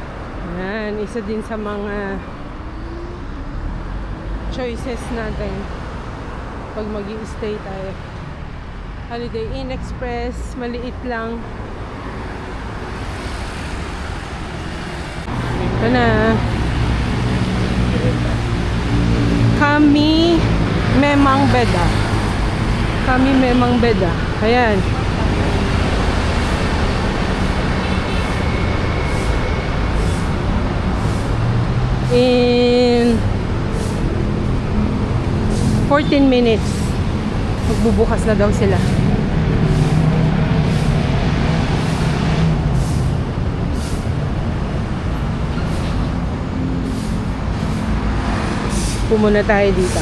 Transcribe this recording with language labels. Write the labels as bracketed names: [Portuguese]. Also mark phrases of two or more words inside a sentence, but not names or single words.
[Filipino] Yan, isa din sa mga choices natin. pag mag-i-stay tayo. Holiday Inn Express, maliit lang. Ito na. [Indonesian] Kami memang beda. Kami memang beda. [Filipino] Ayan. [English] In 14 minutes [Filipino] magbubukas na daw sila. Pumuna tayo dito.